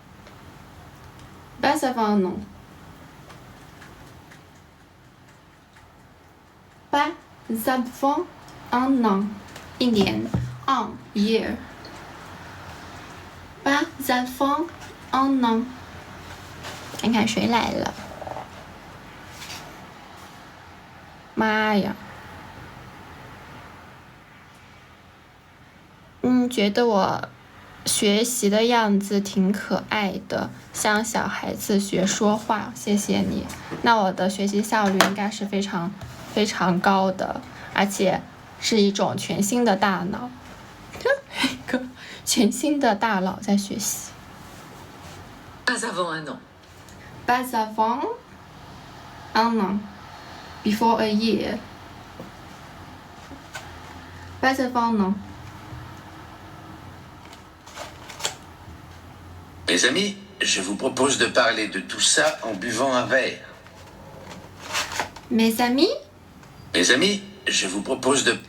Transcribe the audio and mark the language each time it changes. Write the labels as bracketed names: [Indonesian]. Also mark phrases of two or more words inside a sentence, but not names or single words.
[French] Pas avant un an. Pas avant un an. 一年 un year. Pas avant un an. [Chinese] 看看谁来了。妈呀！觉得我学习的样子挺可爱的，像小孩子学说话，谢谢你。那我的学习效率应该是非常非常高的，而且是一种全新的大脑，一个全新的大脑在学习。 [French] Pas avant un an. Pas avant un an. [English] Before a year. [French] Pas avant un an. Mes amis, je vous propose de parler de tout ça en buvant un verre. Mes amis, Mes amis, je vous propose de...